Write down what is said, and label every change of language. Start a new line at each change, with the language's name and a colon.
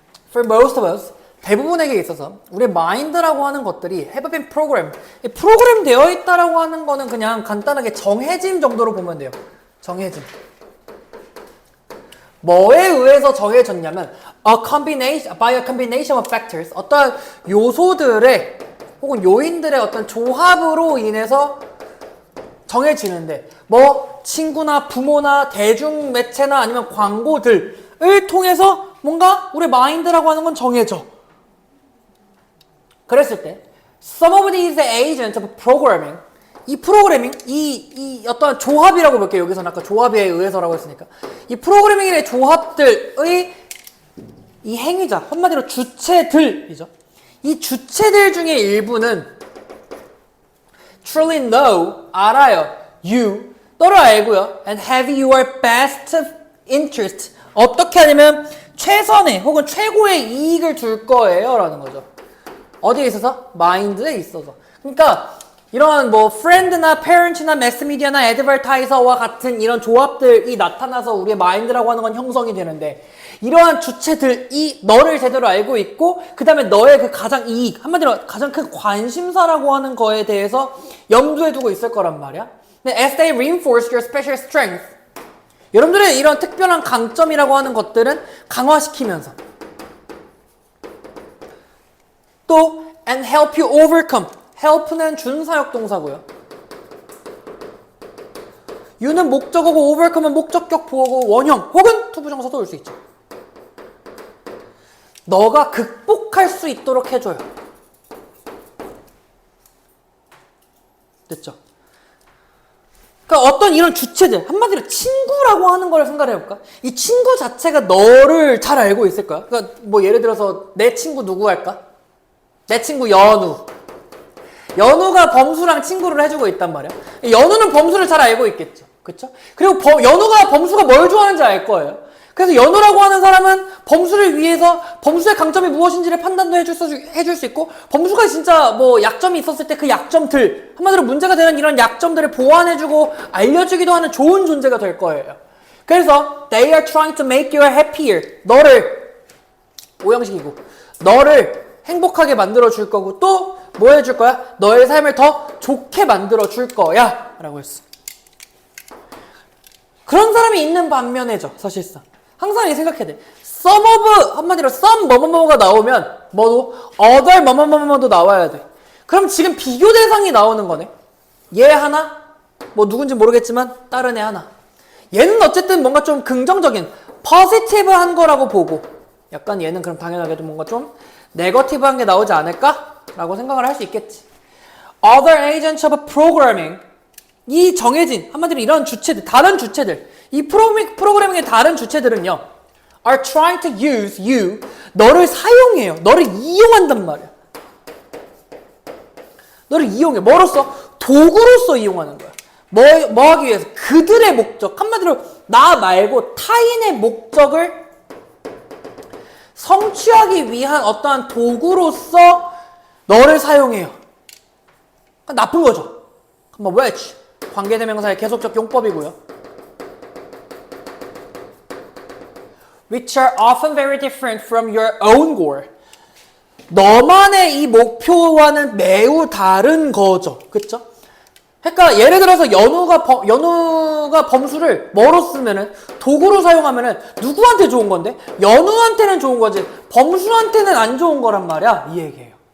English: For most of us,
Korean: 대부분에게 있어서 우리의 마인드라고 하는 것들이
English: have been programmed.
Korean: 프로그램 되어 있다라고 하는 거는 그냥 간단하게 정해짐 정도로 보면 돼요. 정해짐. 뭐에 의해서 정해졌냐면
English: by a combination of factors.
Korean: 어떤 요소들의 혹은 요인들의 어떤 조합으로 인해서 정해지는데 친구나 부모나 대중매체나 아니면 광고들을 통해서 뭔가 우리 마인드라고 하는 건 정해져. 그랬을 때
English: some of these agents of programming
Korean: 이 프로그래밍, 이 어떤 조합이라고 볼게요. 여기서는 아까 조합에 의해서라고 했으니까 이 프로그래밍의 조합들의 이 행위자, 한마디로 주체들이죠. 이 주체들 중에 일부는
English: truly know,
Korean: 알아요.
English: you,
Korean: 너를 알고요.
English: and have your best interest.
Korean: 어떻게 하냐면 최선의 혹은 최고의 이익을 줄 거예요. 라는 거죠. 어디에 있어서? 마인드에 있어서. 그러니까 이런 프렌드나 페런츠나 매스미디어나 애드버타이저와 같은 이런 조합들이 나타나서 우리의 마인드라고 하는 건 형성이 되는데 이러한 주체들이 너를 제대로 알고 있고 그 다음에 너의 그 가장 이익, 한마디로 가장 큰 관심사라고 하는 거에 대해서 염두에 두고 있을 거란 말이야. 근데
English: as they reinforce your special strength,
Korean: 여러분들의 이런 특별한 강점이라고 하는 것들은 강화시키면서 또
English: and help you overcome.
Korean: help는 준사역 동사고요. you는 목적어고 overcome은 목적격 보어고 원형 혹은 투부정사도 올 수 있죠. 너가 극복할 수 있도록 해줘요. 됐죠? 그러니까 어떤 이런 주체들, 한마디로 친구라고 하는 걸 생각해볼까? 이 친구 자체가 너를 잘 알고 있을 거야. 그러니까 예를 들어서 내 친구 누구 할까? 내 친구 연우. 연우가 범수랑 친구를 해주고 있단 말이야. 연우는 범수를 잘 알고 있겠죠. 그쵸? 그리고 연우가 범수가 뭘 좋아하는지 알 거예요. 그래서 연우라고 하는 사람은 범수를 위해서 범수의 강점이 무엇인지를 판단도 해줄 수 있고 범수가 진짜 약점이 있었을 때 그 약점들, 한마디로 문제가 되는 이런 약점들을 보완해주고 알려주기도 하는 좋은 존재가 될 거예요.
English: 그래서 they are trying to make you happier.
Korean: 너를 오형식이고 너를 행복하게 만들어 줄 거고 또 뭐 해줄 거야? 너의 삶을 더 좋게 만들어 줄 거야 라고 했어. 그런 사람이 있는 반면에죠. 사실상 항상 이 생각해야 돼. some of, 한마디로 some 뭐뭐뭐가 나오면 other 뭐뭐뭐도 나와야 돼. 그럼 지금 비교 대상이 나오는 거네. 얘 하나, 누군지 모르겠지만 다른 애 하나. 얘는 어쨌든 뭔가 좀 긍정적인 positive한 거라고 보고 약간 얘는 그럼 당연하게도 뭔가 좀 네거티브한 게 나오지 않을까? 라고 생각을 할 수 있겠지.
English: Other agents of programming.
Korean: 이 정해진, 한마디로 이런 주체들, 다른 주체들. 이 프로그래밍의 다른 주체들은요.
English: are trying to use you.
Korean: 너를 사용해요. 너를 이용한단 말이야. 너를 이용해. 뭐로써? 도구로서 이용하는 거야. 뭐 하기 위해서? 그들의 목적. 한마디로 나 말고 타인의 목적을 성취하기 위한 어떠한 도구로서 너를 사용해요. 그러니까 나쁜 거죠. which 관계대명사의 계속적 용법이고요.
English: which are often very different from your own goal.
Korean: 너만의 이 목표와는 매우 다른 거죠. 그쵸? 그러니까 예를 들어서 연우가 범수를 뭐로 쓰면은 도구로 사용하면은 누구한테 좋은 건데? 연우한테는 좋은 거지 범수한테는 안 좋은 거란 말이야. 이 얘기예요.